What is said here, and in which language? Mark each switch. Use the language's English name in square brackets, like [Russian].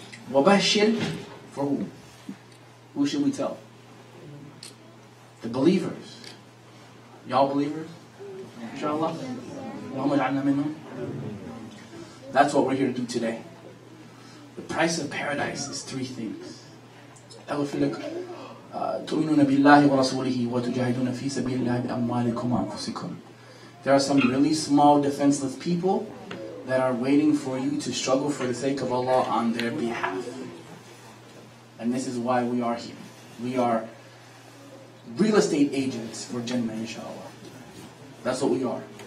[English] وَبَشِّرْ, for who? Who should we tell? The believers. Y'all believers? Inshallah. Allahumma ja'alna minhum. That's what we're here to do today. The price of paradise is 3 things. [Arabic] تؤمنون بالله ورسوله وتجاهدون في سبيل الله بأموالكم وأنفسكم. [English] There are some really small defenseless people that are waiting for you to struggle for the sake of Allah on their behalf. And this is why we are here. We are real estate agents for Jannah, inshallah. That's what we are.